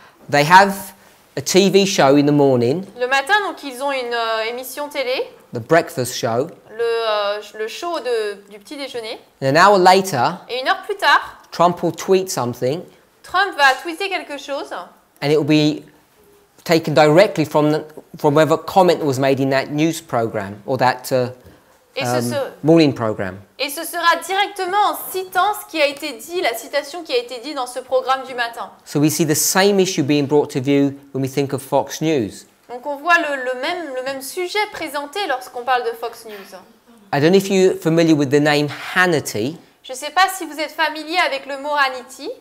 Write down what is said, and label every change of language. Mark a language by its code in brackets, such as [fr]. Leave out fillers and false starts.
[en] They have a TV show in the morning, [fr] Le matin, donc, ils ont une émission télé, [en] the breakfast show, [fr] le show du petit déjeuner. [en] and an hour later, [fr] Et une heure plus tard, [en] Trump will tweet something, [fr] Trump va tweeter quelque chose [en] and it will be taken directly from whatever comment was made in that news program or that [fr] et, [en] morning program. [fr] et ce sera directement en citant ce qui a été dit, la citation qui a été dit dans ce programme du matin. [en] So we see the same issue being brought to view when we think of Fox News. [fr] Donc on voit le même sujet présenté lorsqu'on parle de Fox News. [en] I don't know if you're familiar with the name Hannity. [fr] Je ne sais pas si vous êtes familier avec le mot Hannity.